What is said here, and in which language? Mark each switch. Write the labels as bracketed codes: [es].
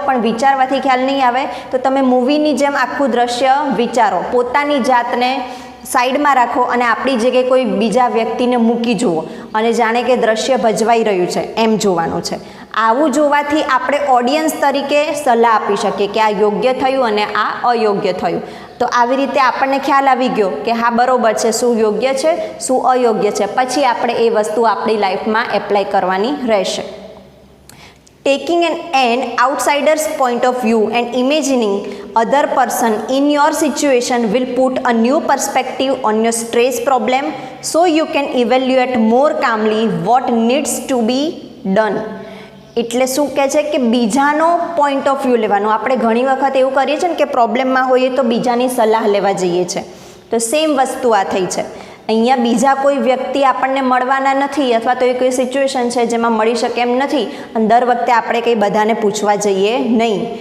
[gu] પણ વિચારવાથી ખ્યાલ નહીં આવે તો તમે મૂવીની જેમ આખું દ્રશ્ય વિચારો, પોતાની જાતને સાઈડમાં રાખો અને આપણી જગ્યાએ કોઈ બીજા વ્યક્તિને મૂકી જુઓ અને જાણે કે દ્રશ્ય ભજવાઈ રહ્યું છે એમ જોવાનું છે. આવું જોવાથી આપણે ઓડિયન્સ તરીકે સલાહ આપી શકીએ કે આ યોગ્ય થયું અને આ અયોગ્ય થયું. તો આવી રીતે આપણને ખ્યાલ આવી ગયો કે હા બરોબર છે, શું યોગ્ય છે, શું અયોગ્ય છે. પછી આપણે એ વસ્તુ આપણી લાઈફમાં એપ્લાય કરવાની રહેશે. [en] Taking an outsider's point of view and imagining other person in your situation will put a new perspective on your stress problem, so you can evaluate more calmly what needs to be done. [gu] એટલે શું કહે છે કે બીજાનો point of view લેવાનો. આપણે ઘણી વખત એવું કરીએ છીએ ને કે પ્રોબ્લેમમાં હોઈએ તો બીજાની સલાહ લેવા જઈએ છીએ, તો સેમ વસ્તુ આ થઈ છે. અહીંયા બીજા કોઈ વ્યક્તિ આપણને મળવાના નથી, અથવા તો એ કોઈ સિચ્યુએશન છે જેમાં મળી શકે એમ નથી, અને દર વખતે આપણે કંઈ બધાને પૂછવા જઈએ નહીં.